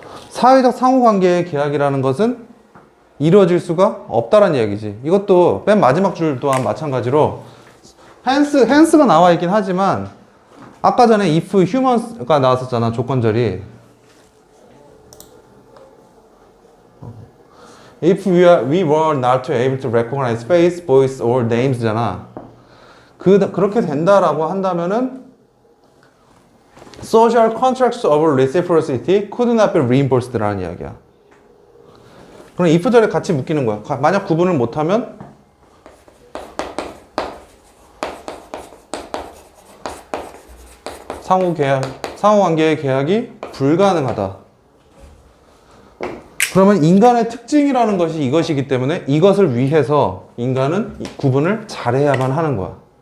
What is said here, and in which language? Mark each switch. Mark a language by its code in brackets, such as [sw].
[ko] 사회적 상호관계의 계약이라는 것은 이루어질 수가 없다는 이야기지. 이것도 맨 마지막 줄 또한 마찬가지로 hence가 나와 있긴 하지만 아까 전에 if humans가 나왔었잖아. 조건절이. [en] If we were not able to recognize face, voice, or names잖아. [ko] 그렇게 된다라고 한다면은 [en] social contracts of reciprocity could not be reinforced라는 [ko] 이야기야. 그럼 if절에 같이 묶이는 거야. 만약 구분을 못하면 상호관계의 계약이 불가능하다. 그러면 인간의 특징이라는 것이 이것이기 때문에 이것을 위해서 인간은 구분을 잘해야만 하는 거야.